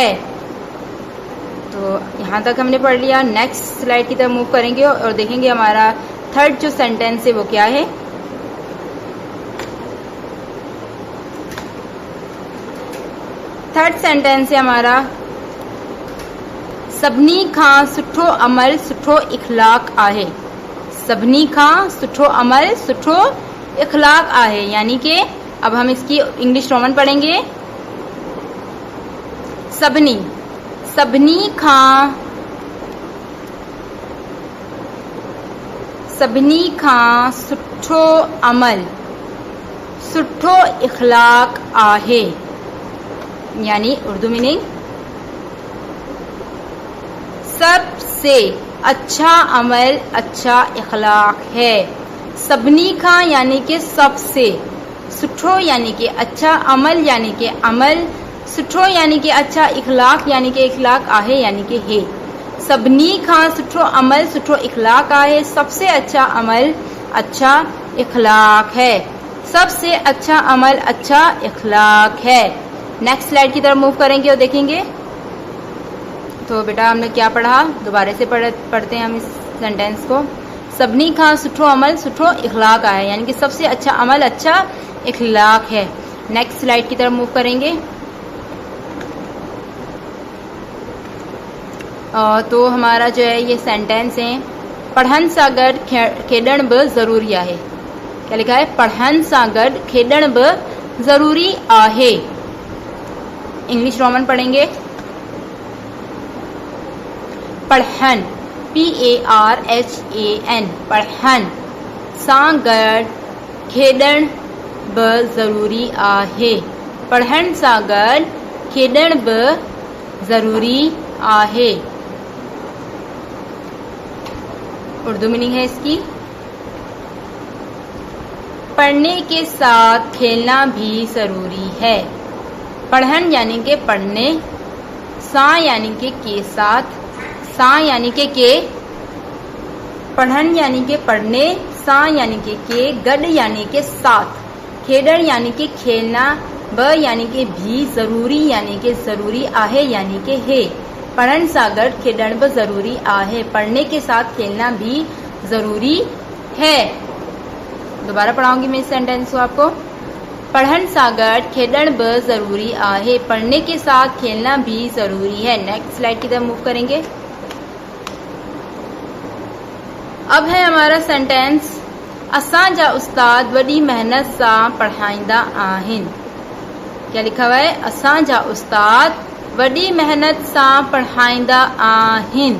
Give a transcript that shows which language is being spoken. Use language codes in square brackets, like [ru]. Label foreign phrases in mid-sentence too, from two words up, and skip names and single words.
[hi] तो यहाँ तक हमने पढ़ लिया। [en] next slide [hi] की तरफ मूव करेंगे और देखेंगे हमारा थर्ड जो सेंटेंस है वो क्या है। [en] third sentence [hi] है हमारा [sd] सभिनी खां सुठो अमल सुठो इखलाक आहे। सभिनी खां सुठो अमल सुठो इखलाक आहे। [hi] यानी कि अब हम इसकी [en] English Roman [hi] पढ़ेंगे। [sd] सभिनी, सभिनी खां, सभिनी खां सुठो अमल सुठो इखलाक आहे। [hi] यानी [en] Urdu meaning [hi] सबसे अच्छा अमल अच्छा इखलाक है। [sd] सभिनी खां [hi] यानी कि सबसे, सुठो यानी कि अच्छा, अमल यानी कि अमल, सुठो यानी कि अच्छा, इखलाक यानी कि इखलाक आहे यानी कि है। [sd] सभिनी खां सुठो अमल सुठो इखलाक आहे। [hi] सबसे अच्छा अमल अच्छा इखलाक है। सबसे अच्छा अमल अच्छा इखलाक है। [en] next slide [hi] की तरफ मूव करेंगे और देखेंगे। तो बेटा हमने क्या पढ़ा, दोबारा से पढ़ते हैं हम इस सेंटेंस को। [sd] सभिनी खां सुठो अमल सुठो इखलाक आहे। [hi] यानी कि सबसे अच्छा अमल अच्छा इखलाक है। [en] next slide [hi] की तरफ मूव करेंगे। तो हमारा जो है ये सेंटेंस है [sd] पढ़न सां गॾु खेॾण बि ज़रूरी आहे। [hi] क्या लिखा है [sd] पढ़न सां गॾु खेॾण बि ज़रूरी आहे। [en] English Roman [hi] पढ़ेंगे। [sd] पढ़न PARHAN पढ़न सां गॾु खेॾण बि ज़रूरी आहे। पढ़ण सां गॾु खेॾण बि ज़रूरी आहे। [en] Urdu meaning [hi] है इसकी, पढ़ने के साथ खेलना भी ज़रूरी है। पढ़न यानी के पढ़ने, सा यानी के साथ, सा यानी के, पढ़न यानी के पढ़ने, सा यानी के, गड यानी के साथ, खेडण यानी के खेलना, ब यानी के भी, ज़रूरी यानी के ज़रूरी, आहे यानी के है। [sd] पढ़न सां गॾु खेॾण बि ज़रूरी आहे। [hi] पढ़ने के साथ खेलना भी ज़रूरी है। दोबारा पढ़ाऊंगी मैं इस सेंटेंस को आपको। [sd] पढ़न सां गॾु खेॾण बि ज़रूरी आहे। [hi] पढ़ने के साथ खेलना भी ज़रूरी है। [en] next slide [hi] की तरफ मूव करेंगे। अब है हमारा सेंटेंस, [sd] असांजा उस्ताद वॾी मेहनत सां पढ़ाईंदा आहिनि। [hi] क्या लिखा हुआ है? [sd] असांजा उस्ताद वॾी मेहनत सां पढ़ाईंदा आहिनि।